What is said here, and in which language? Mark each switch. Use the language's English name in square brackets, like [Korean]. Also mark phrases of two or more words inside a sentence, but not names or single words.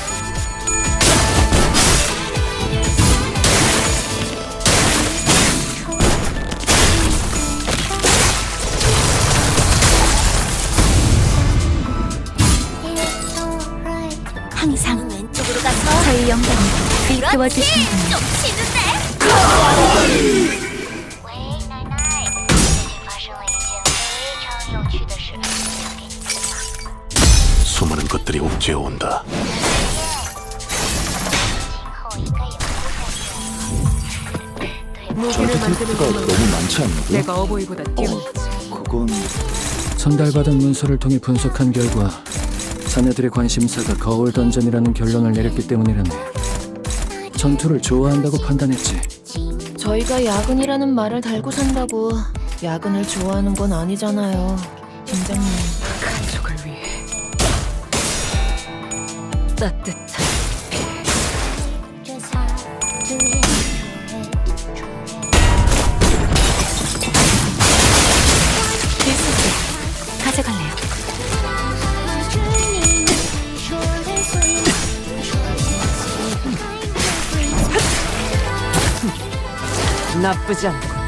[Korean] 항상 왼쪽으로 가서 저희 영광을 이끌어주시는군요. [Chinese] 喂，奶奶，最近发生了一件非常有趣的事，想给你分享。 [Korean] 수많은 것들이 옥죄어온다. [Chinese] 今后应该也不会再这样。 [Korean] 무기를 만드는 가 것만 너무 많지 않냐고? 내가 어버이보다 뛰어나. 그건 전달받은 문서를 통해 분석한 결과 자네들의 관심사가 거울 던전이라는 결론을 내렸기 때문이라네. 전투를 좋아한다고 판단했지. 저희가 야근이라는 말을 달고 산다고 야근을 좋아하는 건 아니잖아요, 팀장님. 가족을 위해 따뜻한 [English] just have to enjoy it. [Korean] 필수지 가져갈래요. [English] My journey, short and sweet. [Korean] 나쁘지 않고.